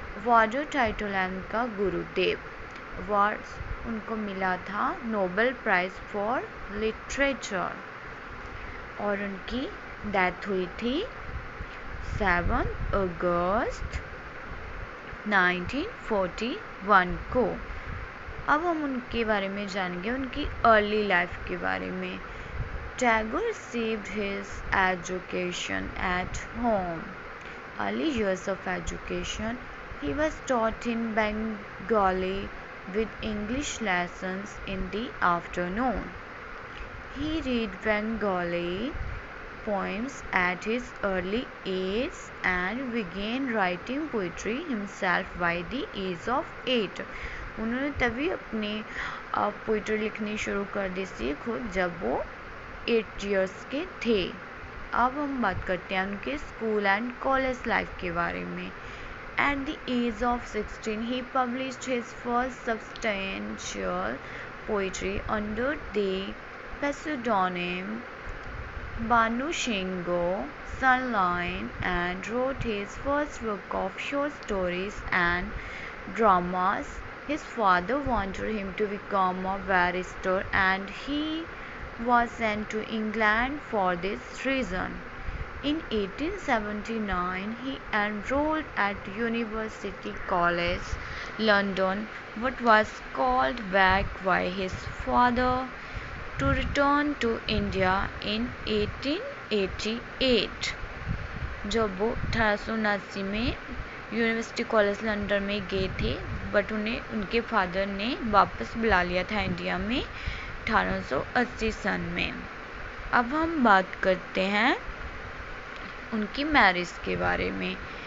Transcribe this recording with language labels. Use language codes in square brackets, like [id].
[hi] वार्डर title है उनका गुरुदेव। Awards उनको मिला था नोबेल प्राइज़ फॉर लिटरेचर और उनकी डेथ हुई थी 7 अगस्त 1941 को। अब हम उनके बारे में जानेंगे, उनकी अर्ली लाइफ के बारे में। [en] Tagore received his education at home. Early years of education, he was taught in Bengali with English lessons in the afternoon. He read Bengali poems at his early age and began writing poetry himself by the age of 8. [hi] उन्होंने तभी अपनी poetry लिखनी शुरू कर दी थी खुद जब वो 8 इयर्स के थे। अब हम बात करते हैं उनके स्कूल एंड कॉलेज लाइफ के बारे में। [en] At the age of 16, he published his first substantial poetry under the pseudonym Banu Shingo Sunline and wrote his first book of short stories and dramas. His father wanted him to become a barrister and he was sent to England for this reason. In 1879, he enrolled at University College London, but was called back by his father to return to India in 1888. [hi] जब वो 1879 में university college London में गए थे, but उन्हें उनके father ने वापस बुला लिया था इंडिया में 1880 सन में। अब हम बात करते हैं उनकी मैरिज के बारे में।